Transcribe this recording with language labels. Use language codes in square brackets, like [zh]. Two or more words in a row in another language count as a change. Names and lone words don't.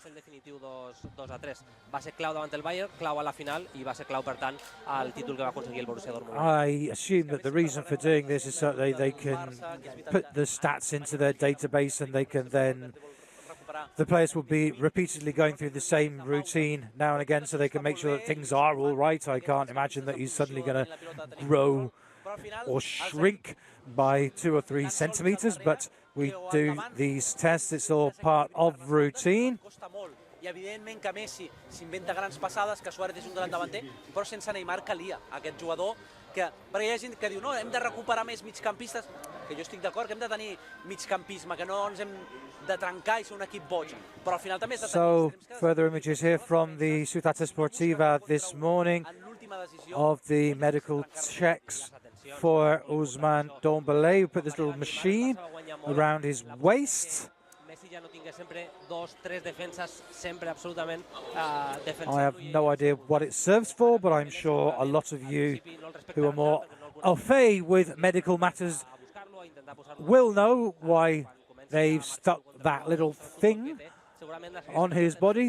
[en] I assume that the reason for doing this is so that they can put the stats into their database, and they can then, the players will be repeatedly going through the same routine now and again so they can make sure that things are all right. I can't imagine that he's suddenly going to grow or shrink by 2 or 3 centimeters, but we do these tests. It's all part of routine. [ca] I evidentment que Messi s'inventa grans passades, que Suárez és un gran davanter, però sense Neymar calia aquest jugador que, perquè hi ha gent que diu no, hem de recuperar més migcampistes, que jo estic d'acord que hem de tenir migcampisme, que no ens hem de trencar i ser un equip boig, però al final també és de tenir... [en] So, further images here from the Ciutat Esportiva this morning of the medical checks for Ousmane Dembélé. We put this little machine around his waist. I have no idea what it serves for, but I'm sure a lot of you who are more [fr] au fait [en] with medical matters will know why they've stuck that little thing on his body.